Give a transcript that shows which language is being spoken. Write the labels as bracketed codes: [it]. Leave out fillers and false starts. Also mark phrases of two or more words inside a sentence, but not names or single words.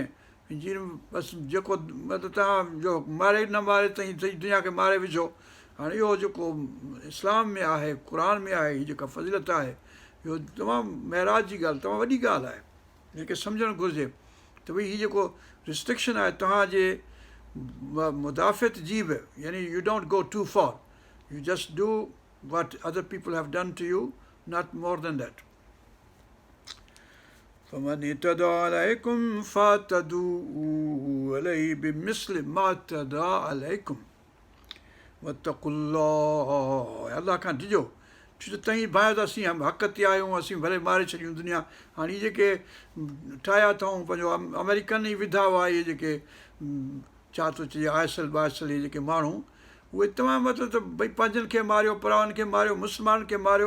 [sd] इंजील में बसि जेको मतिलबु तव्हांजो मारे न मारे तव्हीं सॼी दुनिया खे मारे विझो। हाणे इहो जेको इस्लाम में आहे, क़ुर में आहे, हीअ जेका फज़ीलत आहे, इहो तमामु महराज जी ॻाल्हि, तमामु वॾी ॻाल्हि आहे, हिनखे सम्झणु घुरिजे त भई हीअ जेको रिस्ट्रिक्शन आहे तव्हांजे मुदाफ़ित जी बि, यानी [en] you don't go too far, you just do what other people have done to you, not more than that. [ar] فَمَنِ اعْتَدَىٰ عَلَيْكُمْ فَاعْتَدُوا عَلَيْهِ بِمِثْلِ مَا اعْتَدَىٰ عَلَيْكُمْ وَاتَّقُوا اللَّهَ। [sd] अलाह खां ॾिजो, छो जो तव्हीं भायो त असीं हक़ ते आहियूं, असीं भले मारे छॾियूं दुनिया। हाणे इहे जेके ठाहिया अथऊं पंहिंजो अमेरिकन ई विधा हुआ, इहे जेके छा थो चइजे आइसिल बाइसिल, इहे जेके माण्हू, उहे तमामु मतिलबु त भई पंहिंजनि खे मारियो, परावनि खे मारियो, मुस्लमाननि खे मारियो।